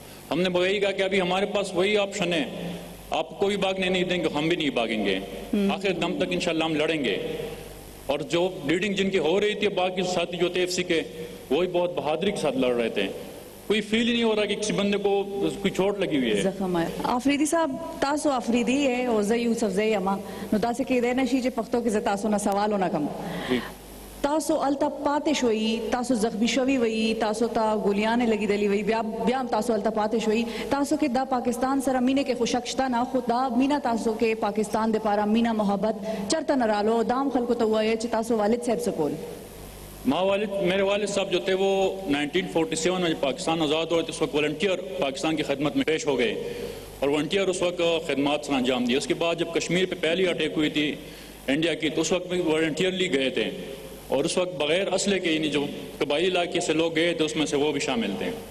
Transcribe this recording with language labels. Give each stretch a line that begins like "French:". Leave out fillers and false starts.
Urdu: ہم نے وہی کہا کہ ابھی ہمارے پاس وہی آپشن ہے، آپ کو بھی بھاگنے نہیں دیں گے، ہم بھی نہیں بھاگیں گے. آخر دم تک انشاءاللہ ہم لڑیں گے. اور جو بلیڈنگ جن کی ہو رہی تھی باقی ساتھی جو تھے ایف سی کے، وہی بہت بہادری کے ساتھ لڑ رہے تھے. کوئی فیل ہی نہیں ہو رہا کہ کسی بندے کو کوئی چوٹ لگی ہوئی ہے.
Pashto: زخم آفریدی صاحب تاسو آفریدی ہے او زه یوسف زئی اما نو داسې کېدای نه شي چې پښتو کې زه تاسو نه سوال ونه کوم. تاسو الته پاتې شوي، تاسو زخمی شوي وي، تاسو ته ګولیانې لګېدلې وي، بیا هم تاسو الته پاتې شوي. تاسو کې دا پاکستان سره مینې کې خو شک شته نه، خو دا مینه تاسو کې پاکستان دپاره مینه محبت چرته نه رالو. دا هم خلکو ته ووایه چې تاسو والد صاحب څه کول؟
Urdu: میرے والد صاحب جو تھے وہ 1947 میں پاکستان آزاد ہوئے تھے اس وقت والنٹیئر پاکستان کی خدمت میں پیش ہو گئے اور والنٹیئر اس وقت خدمات سے انجام دی. اس کے بعد جب کشمیر پہ پہلی اٹیک ہوئی تھی انڈیا کی تو اس وقت بھی والنٹیئرلی گئے تھے اور اس وقت بغیر اسلحے کے یعنی جو قبائلی علاقے سے لوگ گئے تھے اس میں سے وہ بھی شامل تھے.